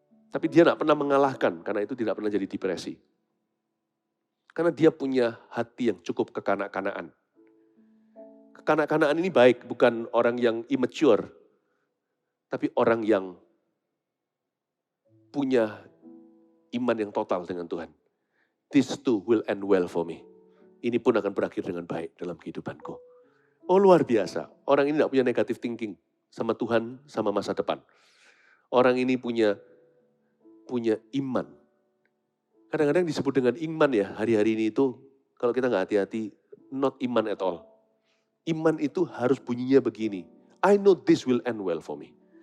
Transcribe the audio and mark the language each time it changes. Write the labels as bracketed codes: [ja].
[id] Tapi dia gak pernah mengalahkan, karena itu tidak pernah jadi depresi. Karena dia punya hati yang cukup kekanak-kanaan. Kekanak-kanaan ini baik, bukan orang yang immature. Tapi orang yang punya iman yang total dengan Tuhan. [en] This too will end well for me. [id] Ini pun akan berakhir dengan baik dalam kehidupanku. Oh luar biasa, orang ini tidak punya negative thinking sama Tuhan, sama masa depan. Orang ini punya punya iman. Kadang-kadang disebut dengan iman ya, hari-hari ini itu kalau kita nggak hati-hati, not iman at all. [en] Iman itu harus bunyinya begini, I know this will end well for me.